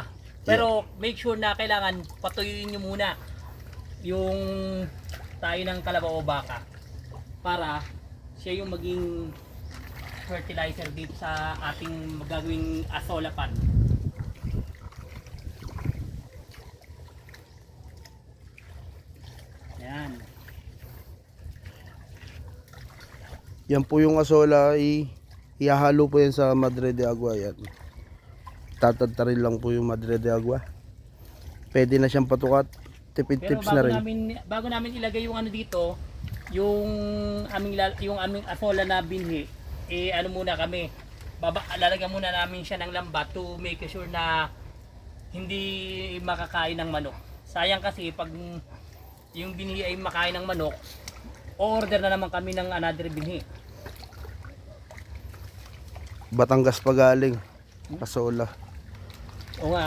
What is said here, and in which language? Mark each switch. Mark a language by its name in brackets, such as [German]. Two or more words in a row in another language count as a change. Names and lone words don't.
[Filipino] Pero [English] make sure [Filipino] na kailangan patuyuin nyo muna yung tayo ng kalabaw o baka para siya yung maging fertilizer dito sa ating magagawing asola pan. Yan. Yan po yung asola, ihahalo po yan sa madre de agua. Yan, tatadtarin lang po yung madre de agua. Pwede na siyang patukat. Tipid Pero tips na rin. bago namin ilagay yung ano dito, yung aming asola na binhi, eh ano muna kami, lalagyan muna namin siya ng lambat [English] to make sure [Filipino] na hindi makakain ng manok. Sayang kasi pag yung binhi ay makain ng manok, order na naman kami ng another binhi. Batangas pa galing asola. O nga,